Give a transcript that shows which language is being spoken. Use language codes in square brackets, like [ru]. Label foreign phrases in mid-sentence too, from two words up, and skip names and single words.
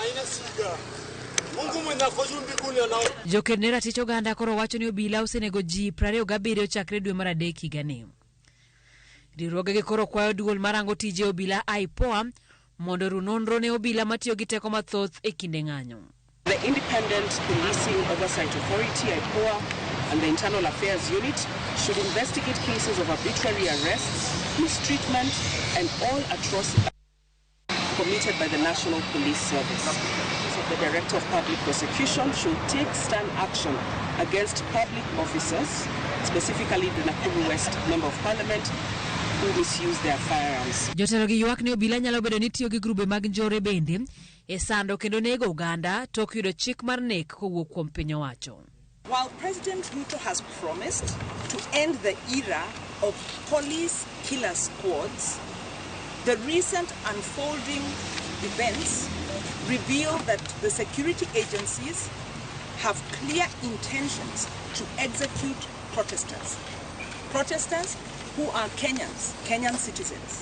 [luo] Joked ne ratich oganda koro wacho ni obila osenego ji 27 chakre dwe mar adek higani. Riwruoge gi koro kwayo duol marango tije obila IPOA mondo oru nonro ne obila matiyo gi teko mathoth e kinde ng'anyo. [en] The Independent Policing Oversight Authority, IPOA, and the Internal Affairs Unit should investigate cases of arbitrary arrests, mistreatment, and all atrocities committed by the National Police Service. The Director of Public Prosecution should take stern action against public officers, specifically the Nakuru West Member of Parliament, who misuse their firearms. [luo] Jotelo gi ywak ni obila nyalo bedo ni tiyo gi grube mag njore bende e sando kendo nego oganda tok yudo chik mar nek kowuok kuom piny owacho. [en] While President Ruto has promised to end the era of police killer squads, the recent unfolding events reveal that the security agencies have clear intentions to execute protesters who are Kenyan citizens.